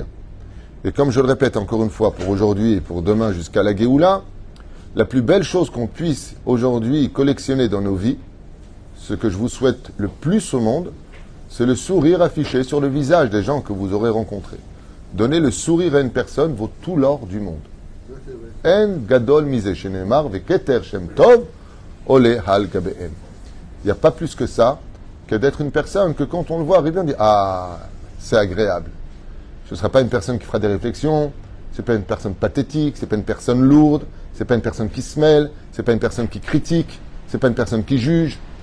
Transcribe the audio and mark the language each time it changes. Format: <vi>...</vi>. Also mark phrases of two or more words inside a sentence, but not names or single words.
<fr>Et comme je le répète encore une fois pour aujourd'hui et pour demain jusqu'à la Géoula, la plus belle chose qu'on puisse aujourd'hui collectionner dans nos vies, ce que je vous souhaite le plus au monde, c'est le sourire affiché sur le visage des gens que vous aurez rencontrés. Donner le sourire à une personne vaut tout l'or du monde.</fr> <he>אין גדול מזה שנאמר וכתר שם טוב עולה על גביהם.</he> <fr>Il n'y a pas plus que ça, que d'être une personne que quand on le voit arriver, on dit « Ah, c'est agréable ». Ce ne sera pas une personne qui fera des réflexions, ce n'est pas une personne pathétique, ce n'est pas une personne lourde, ce n'est pas une personne qui se mêle, ce n'est pas une personne qui critique, ce n'est pas une personne qui juge.</fr>